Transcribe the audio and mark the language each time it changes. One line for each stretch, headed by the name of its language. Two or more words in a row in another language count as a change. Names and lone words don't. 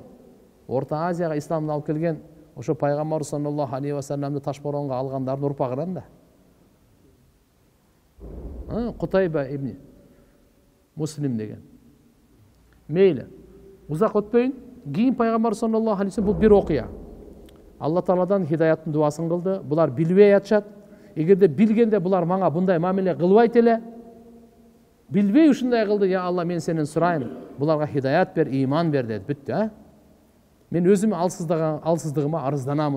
Kyrgyz: Орта Азияга исламды алып келген ошо пайгамбар
Arabic: صلى الله عليه وسلم
Kyrgyz: ташборонго алгандардын урпагынан да. Кутайба ибн Муслим деген. Мейли. Узак өтпөйүн, кийин пайгамбар
Arabic: صلى الله عليه وسلم
Kyrgyz: бул бир окуя. Алла Тааладан хидаяттын дуасын кылды. Булар билбей атышат. Эгерде билгенде булар мага мындай мамиле кылбайт эле. Билбей ушундай кылды. Я Алла, мен сенен сурайм, буларга хидаят бер, иман бер деди. Бүттү, Мен өзүм алсыздыгыма арызданамын.